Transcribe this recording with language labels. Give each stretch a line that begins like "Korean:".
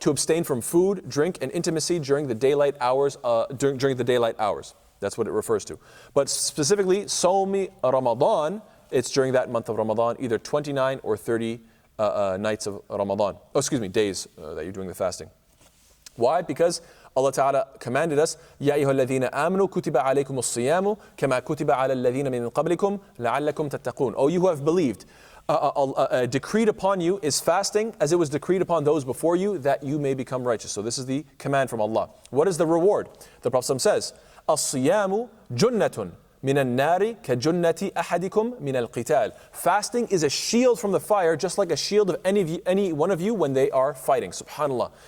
English: To abstain from food, drink, and intimacy during the daylight hours. During the daylight hours. That's what it refers to. But specifically, Sawmi Ramadan, it's during that month of Ramadan, either 29 or 30 nights of Ramadan. Days that you're doing the fasting. Why? Because Allah Ta'ala commanded us,
Arabic: يَا أَيُّهَا الَّذِينَ آمَنُوا كُتِبَ عَلَيْكُمُ الصِّيَامُ كَمَا كُتِبَ عَلَى الَّذِينَ مِنْ قَبْلِكُمْ لَعَلَّكُمْ تَتَّقُونَ.
English: O you who have believed, decreed upon you is fasting as it was decreed upon those before you that you may become righteous. So this is the command from Allah. What is the reward? The Prophet says,
Arabic: الصِّيَامُ جُنَّةٌ مِنَ النَّارِ كَجُنَّةِ أَحَدِكُمْ مِنَ الْقِتَالِ.
English: Fasting is a shield from the fire, just like a shield of any one of you when they are fighting. SubhanAllah.